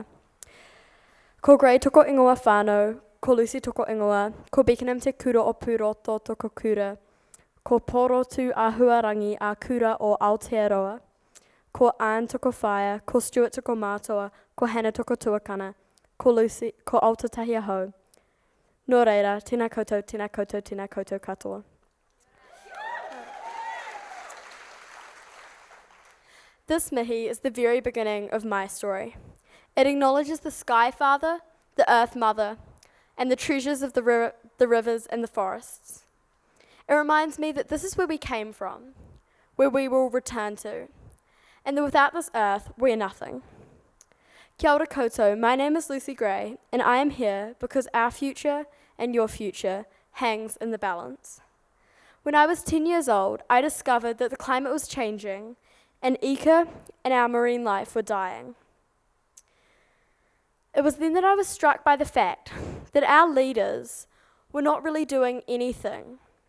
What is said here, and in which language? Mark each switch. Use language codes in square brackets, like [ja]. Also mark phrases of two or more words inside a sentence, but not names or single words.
[mi] Ko Grey toko ingoa whānau, ko Lucy toko ingoa, ko Beckenham te kura o Puroto toko kura, ko Porotu a Huarangi a kura o Aotearoa, ko Anne toko whaia, ko Stuart toko mātoa, ko Hannah toko tuakana, ko Lucy, ko Aotearoa hau. Nō reira, tēnā koutou, tēnā koutou, tēnā koutou katoa. [en] This mihi is the very beginning of my story. It acknowledges the Sky Father, the Earth Mother, and the treasures of the rivers and the forests. It reminds me that this is where we came from, where we will return to, and that without this earth, we are nothing. [mi] Kia ora koutou, [en] my name is Lucy Gray, and I am here because our future and your future hangs in the balance. When I was 10 years old, I discovered that the climate was changing, and ika and our marine life were dying. It was then that I was struck by the fact that our leaders were not really doing anything.